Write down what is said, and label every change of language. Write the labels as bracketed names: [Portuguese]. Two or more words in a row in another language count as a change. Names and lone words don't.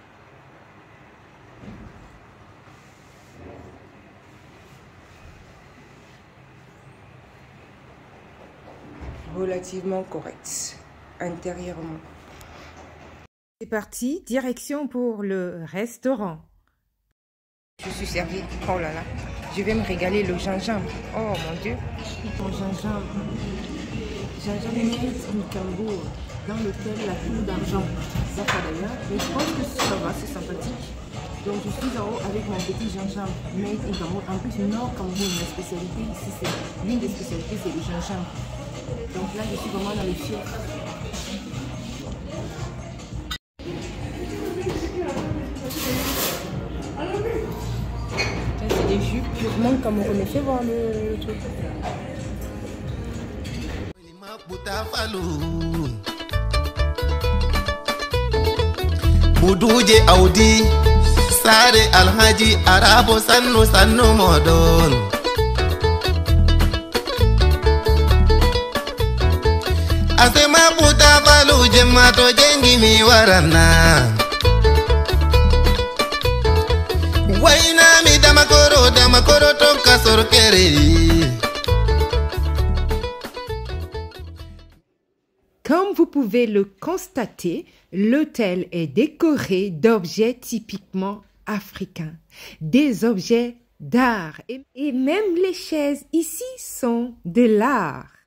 [French] Relativement correct intérieurement. C'est parti, direction pour le restaurant. Je suis servie. Oh là là, je vais me régaler le gingembre. Oh mon Dieu. Ton gingembre. Gingembre [English] made in [French] Cambourg. Dans l'hôtel La Cour d'Argent. Ça va d'ailleurs. Mais je pense que ça va, c'est sympathique. Donc je suis en haut avec mon petit gingembre [English] made in [French] Cambourg. En plus, Nord Cameroun, la spécialité ici, c'est l'une des spécialités, c'est le gingembre. Donc là, je suis vraiment dans le fier. C'est des jus purement camerounais. Fais voir le truc. Buduje Audi Sare Alhaji Arabo Sannu Sannu Modon Asema buta balu jemato jengi mi warana Waina mi damakoro tonka sorkere. Comme vous pouvez le constater, l'hôtel est décoré d'objets typiquement africains, des objets d'art et même les chaises ici sont de l'art.